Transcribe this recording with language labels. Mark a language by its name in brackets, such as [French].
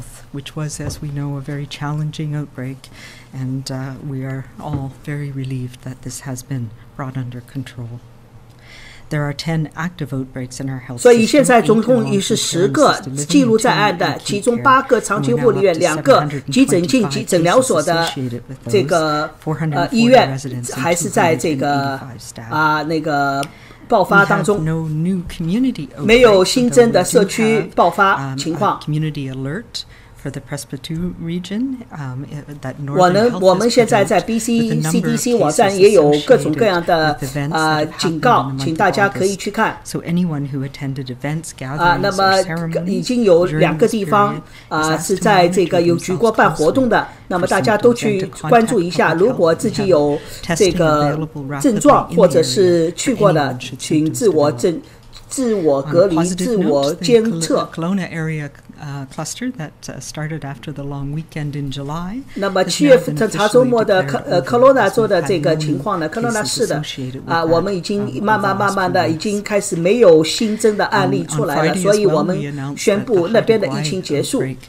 [English] Which was, as we know, a very challenging outbreak, and we are all very relieved that this has been brought under control. There are 10 active outbreaks in our health system. [Chinese] 所以现在总共已是10个记录在案的，其中8个长期护理院，2个急诊进诊疗所的这个医院还是在这个那个爆发当中，没有新增的社区爆发情况。 [English] For the Presbyterian region, that [Chinese] 我们现在在 BC CDC 网站也有各种各样的警告，请大家可以去看。 [English] So anyone who attended events, gatherings, [Chinese] 那么已经有2个地方是在这个有举过办活动的，那么大家都去关注一下。如果自己有这个症状或者是去过的，请自我自我隔离、自我监测。 [English] Kelowna area cluster that started after the long weekend in July. [Chinese] 那么7月份查周末的科罗纳州的这个情况呢，科罗纳市的我们已经慢慢的已经开始没有新增的案例出来了，所以我们宣布那边的疫情结束。